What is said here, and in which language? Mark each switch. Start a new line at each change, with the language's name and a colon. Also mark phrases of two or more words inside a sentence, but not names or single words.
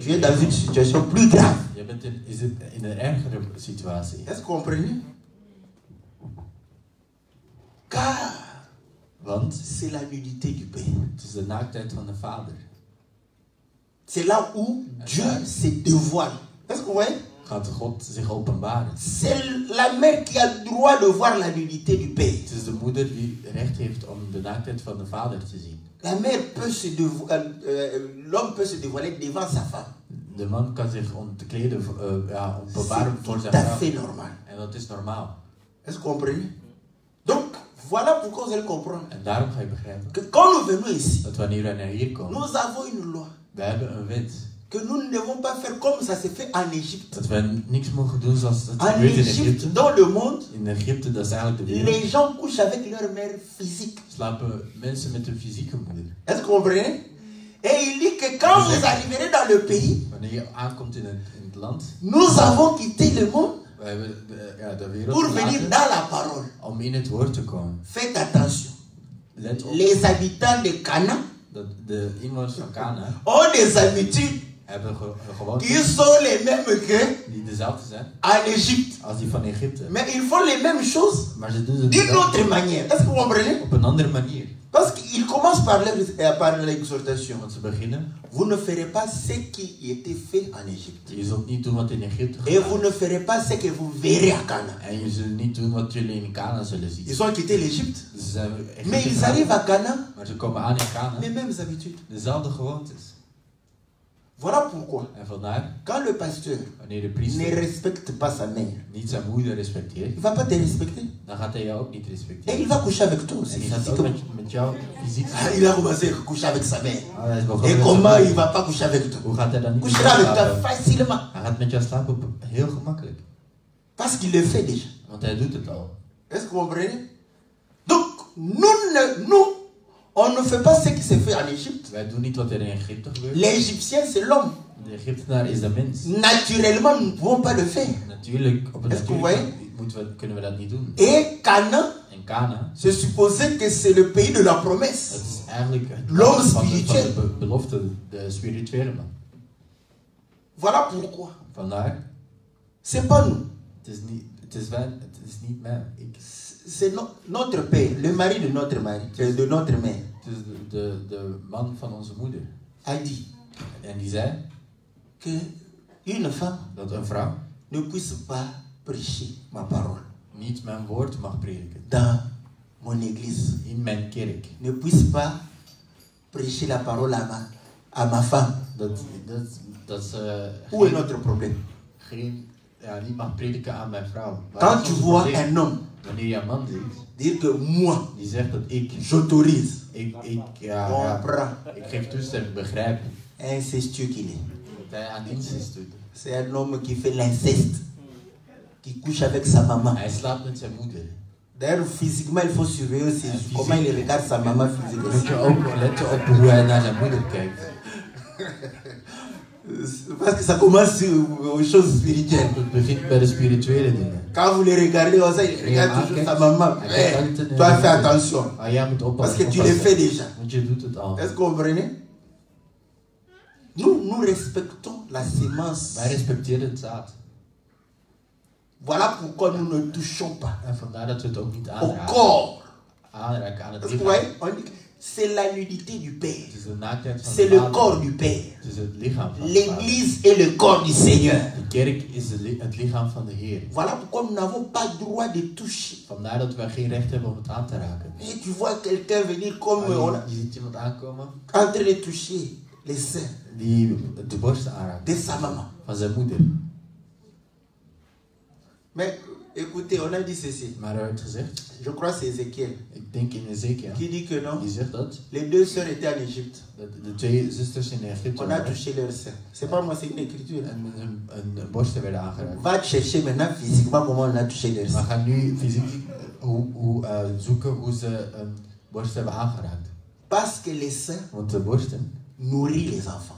French: Tu es dans une situation plus grave.
Dutch: Je bent in een ergere situatie.
French: Est-ce que vous comprenez? Car
Dutch: Want
French: c'est la nudité du Père.
Dutch: het is de naaktheid van de vader.
French: C'est là où Dieu se dévoile. Est-ce que vous voyez?
Dutch: Gaat God zich openbaren.
French: C'est la mère qui a le droit de voir la nudité du Père.
Dutch: Het is de moeder die recht heeft om de naaktheid van de vader te zien.
French: La mère peut se dévoiler, l'homme peut se dévoiler devant sa femme.
Dutch: De man kan zich om te kleden, openbaren voor
French: C'est
Dutch: zijn
French: tout à fait
Dutch: vrouw.
French: normal.
Dutch: En dat is normaal.
French: Est-ce que vous comprenez? Donc, voilà pourquoi vous allez comprendre
Dutch: En daarom ga je begrijpen
French: que quand nous venons ici,
Dutch: dat wanneer wij naar hier komen,
French: nous avons une loi
Dutch: we hebben een wet.
French: que nous ne devons pas faire comme ça se fait en Égypte.
Dutch: Dat wij niks mogen doen zoals het En gebeurt in Égypte, Egypte.
French: dans le monde,
Dutch: In Egypte, dat is eigenlijk de wereld,
French: les gens couchent avec leur mère physique.
Dutch: slapen mensen met een fysieke moeder.
French: Est-ce que vous comprenez? Et il dit que quand vous arriverez dans le pays,
Dutch: Wanneer je aankomt in het land,
French: nous avons quitté le monde
Dutch: we hebben de wereld
French: pour venir
Dutch: verlaten
French: dans la parole.
Dutch: om in het woord te komen.
French: Faites attention.
Dutch: Let op
French: Les habitants de Cana
Dutch: dat de inwoners van Kana
French: ont des habitudes
Dutch: hebben gewoontes
French: qui sont les mêmes que
Dutch: die dezelfde zijn
French: en Égypte.
Dutch: als die van Egypte.
French: Mais ils font les mêmes choses
Dutch: Maar ze doen het
French: d'une
Dutch: wel
French: autre manière. Est-ce que vous comprenez?
Dutch: op een andere manier.
French: Parce qu'ils commencent par l'exhortation.
Dutch: Want ze beginnen,
French: Vous ne ferez pas ce qui était fait en Égypte.
Dutch: je zult niet doen wat in Egypte
French: Et
Dutch: gedaan
French: vous ne ferez pas ce que vous verrez à Cana.
Dutch: en je zult niet doen wat jullie in Kana zullen zien.
French: Ils ont quitté l'Égypte.
Dutch: Dus ze zijn Egypte
French: Mais ils
Dutch: gegaan,
French: arrivent à Cana,
Dutch: maar ze komen aan in Kana,
French: les mêmes habitudes.
Dutch: dezelfde gewoontes.
French: Voilà pourquoi,
Dutch: En vandaar,
French: quand le pasteur
Dutch: wanneer de
French: ne
Dutch: priester
French: respecte pas sa mère,
Dutch: niet zijn moeder respecteert,
French: il ne va pas te respecter.
Dutch: dan gaat hij jou ook niet
French: Et
Dutch: respecteren.
French: il va coucher avec toi aussi.
Dutch: En die gaat ook met jou fysiek
French: Ah, il a commencé à coucher avec sa mère.
Dutch: hij is begonnen
French: Et
Dutch: met
French: comment
Dutch: zijn
French: il ne va pas coucher avec toi?
Dutch: Hoe gaat hij dan niet met
French: Couchera
Dutch: jou
French: avec toi
Dutch: slapen?
French: facilement.
Dutch: Hij gaat met jou slapen heel gemakkelijk.
French: Parce qu'il le fait déjà.
Dutch: Want hij doet het al.
French: Est-ce que vous comprenez? Donc, nous, on ne fait pas ce qui s'est fait en Égypte.
Dutch: Wij doen niet wat er in Egypte gebeurt.
French: L'Égyptien, c'est l'homme.
Dutch: De Egyptenaar is de mens.
French: Naturellement, nous ne pouvons pas le faire.
Dutch: Natuurlijk, op een
French: Est-ce que vous
Dutch: natuurlijke kunnen we dat niet doen.
French: Et Canaan,
Dutch: En Kana.
French: C'est supposé que c'est le pays de la promesse.
Dutch: Het is eigenlijk het
French: L'homme
Dutch: land van
French: spirituel.
Dutch: de belofte, de spirituele man.
French: Voilà pourquoi.
Dutch: Vandaar,
French: C'est pas nous.
Dutch: het is niet mij.
French: C'est notre père, le mari de notre mari, de notre mère.
Dutch: Het is de man van onze moeder.
French: A dit
Dutch: En die zei
French: que une femme
Dutch: dat een vrouw
French: ne puisse pas prêcher ma parole
Dutch: niet mijn woord mag prediken.
French: dans mon église.
Dutch: In mijn kerk.
French: Ne puisse pas prêcher la parole à ma femme.
Dutch: Dat ze
French: Où est notre problème?
Dutch: niet mag prediken aan mijn vrouw.
French: Quand tu vois un homme
Dutch: Wanneer je een man ziet
French: dire que moi,
Dutch: die zegt dat
French: j'autorise,
Dutch: ik
French: comprends,
Dutch: geef toestemming, begrijp
French: incestueux qu'il est.
Dutch: dat hij aan incest doet.
French: C'est un homme qui fait l'inceste, qui couche avec sa maman.
Dutch: Hij slaapt met zijn moeder.
French: D'ailleurs, physiquement, il faut surveiller aussi comment il regarde sa maman physiquement.
Dutch: Moet je ook letten op hoe hij naar zijn moeder kijkt.
French: Parce que ça commence aux choses spirituelles.
Dutch: Het begint bij de spirituele dingen.
French: Quand vous le regardez, il regarde toujours sa maman. Toi, fais attention.
Dutch: Jij moet
French: Parce
Dutch: oppassen.
French: que tu le fais déjà.
Dutch: Want je doet het al.
French: Est-ce que vous comprenez? Nous respectons la sémence.
Dutch: Wij respecteren het zaad.
French: Voilà pourquoi nous ne touchons pas
Dutch: En vandaar dat we het ook niet
French: au
Dutch: aanraken.
French: corps.
Dutch: Aanraken aan het
French: Parce que
Dutch: lichaam.
French: vous voyez, c'est la nudité du Père.
Dutch: Het is de naaktheid van
French: C'est
Dutch: de
French: le
Dutch: Vader.
French: corps du Père.
Dutch: Het is het lichaam van de Vader.
French: L'église est le corps du Seigneur.
Dutch: De kerk is het lichaam van de Heer.
French: Voilà pourquoi nous n'avons pas droit de toucher.
Dutch: Vandaar dat we geen recht hebben om het aan te raken.
French: Et tu vois quelqu'un venir comme
Dutch: Je ziet iemand aankomen
French: en train de toucher les seins
Dutch: die de borst aanraakt
French: de sa maman.
Dutch: van zijn moeder.
French: Mais écoutez, on a dit ceci.
Dutch: Maar er werd gezegd,
French: Je crois que c'est Ézéchiel
Dutch: ik denk in Ezekiel,
French: qui dit que non.
Dutch: die zegt dat
French: Les deux sœurs étaient en Égypte.
Dutch: de twee zusters in Egypte
French: On a touché leurs seins. C'est pas moi, c'est une écriture.
Dutch: en hun borsten werden aangeraakt.
French: Va chercher maintenant physiquement comment on a touché leurs
Dutch: We
French: seins.
Dutch: gaan nu fysiek zoeken hoe ze een borst hebben aangeraakt.
French: Parce que les seins
Dutch: Want de borsten,
French: nourrissent les enfants.